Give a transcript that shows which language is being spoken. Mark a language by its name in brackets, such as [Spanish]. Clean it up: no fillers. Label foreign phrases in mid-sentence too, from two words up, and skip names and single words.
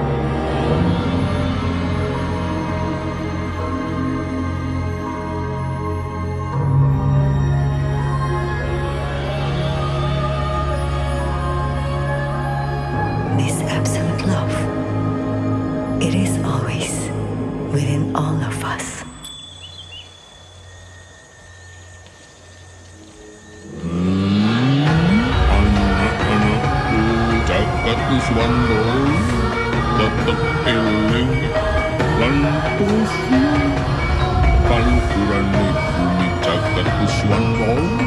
[English] This absolute love, it is always within all of us. [Javanese] Anak-anakku jagat Nuswantara, tetep eling lan tusu kaluhurane bumi jagat Nuswantara.